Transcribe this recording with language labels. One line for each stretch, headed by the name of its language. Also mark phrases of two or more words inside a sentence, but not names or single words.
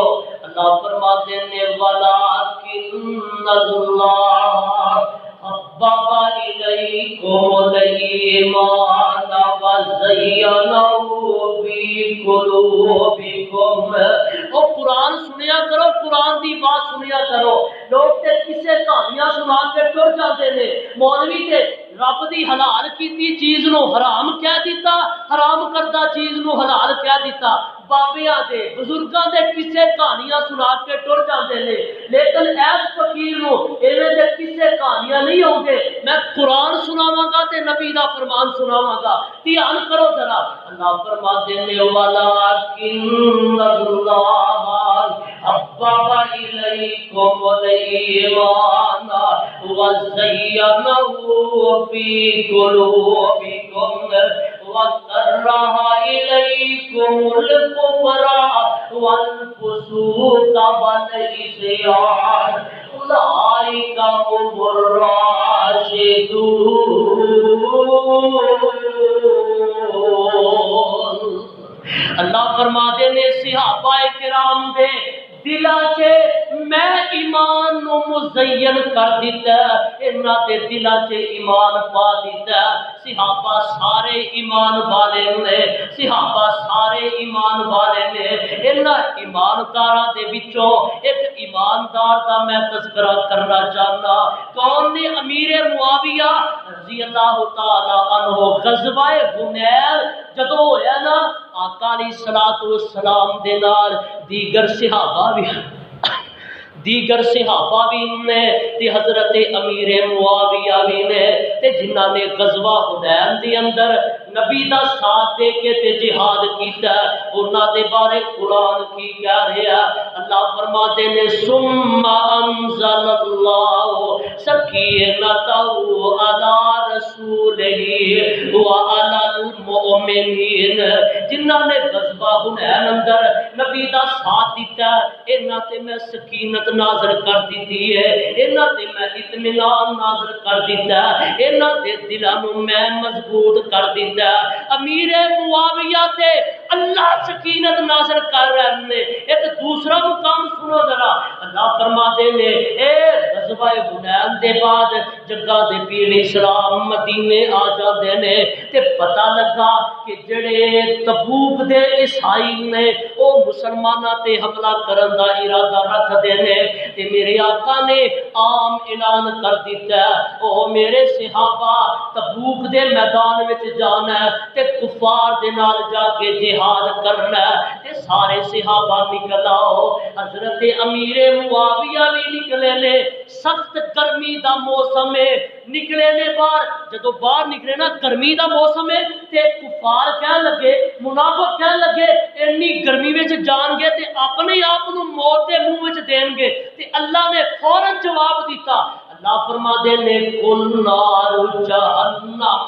Urdu: اللہ فرماتے ہیں
Arabic: ولکن اللہ حبب الیکم الایمان وزینہ فی قلوبکم.
Punjabi: او قرآن سنیا کرو، قرآن دی بات سنیا کرو. لوگ تے کسے کہانیاں سنا کے ٹر جاتے نے. مولوی تے رب دی حلال کیتی چیز نو حرام کہہ دیتا، حرام کردہ چیز نو حلال کہہ دیتا. بابیاں دے بزرگاں دے کسے کہانیاں سنا کے ٹر جاتے نے. لیکن ایس فقیر نو ایویں دے کسے کہانیاں نہیں ہوں گے. میں قرآن سناواں گا تے نبی دا فرمان سناواں گا. دھیان کرو ذرا. اللہ فرماتے ہیں
Arabic: ولکن اللہ حبب الیکم الایمان وزینہ فی قلوبکم وکرہ الیکم الکفر والفسوق والعصیان اولئک هم الراشدون.
Punjabi: اللہ فرماتے نے صحابہ کرام دے دلاں چے میں ایمان نو مزین کر دیتا، انہاں دے دلاں چے ایمان پا دیتا. صحابہ سارے ایمان والے نے، صحابہ سارے ایمان والے نے. انہاں ایمانداراں دے وچوں ایک ایماندار دا میں تذکرہ کرنا چاہنا. کون نے؟ امیر معاویہ رضی اللہ تعالی عنہ. غزوہ حنین جدوں ہویا نا آقا علیہ الصلوۃ والسلام دے نال دیگر صحابہ بھی دیگر صحابہ بھی نے تے حضرت امیر معاویہ بھی نے تے جنہاں نے غزوہ حنین دے اندر نبی دا ساتھ دے کے تے جہاد کیتا انہاں دے بارے قرآن کی کہہ رہا اللہ فرماتے نے
Arabic: ثم انزل اللہ سکینتہ علی رسولہ وعلی
Punjabi: المؤمنین جنہاں نے غزوہ حنین اندر نبی دا ساتھ دیتا انہاں تے میں سکینت نازل کر دیتی ہے انہاں تے میں اطمینان نازل کر دیتا انہاں دے دلاں نوں میں مضبوط کر دیتا امیر معاویہ تے اللہ سکینت نازل کر رہے ہیں ایک دوسرا مقام سنو ذرا اللہ فرماتے نے اے غزوہ حنین دے بعد جگہ دے پیر اسلام مدینے آ جاندے نے تے پتہ لگا کہ جڑے تبوک دے عیسائی نے او مسلماناں تے حملہ کرن دا ارادہ رکھدے نے تے میرے آقا نے عام اعلان کر دیتا او میرے صحابہ تبوک دے میدان وچ جانا ہے تے کفار دے نال جا کے جہاد کرنا ہے تے سارے صحابہ نکل آؤ حضرت امیر معاویہ بھی نکلے نے سخت گرمی دا موسم ہے نکلے نے باہر جدو باہر نکلے نا گرمی دا موسم ہے تے کفار کہن لگے منافق کہن لگے اتنی گرمی وچ جان گے تے اپنے آپ نو موت دے منہ وچ دین گے تے اللہ نے فوراً جواب دیتا اللہ فرما دے نے
Arabic: کل نار جہنم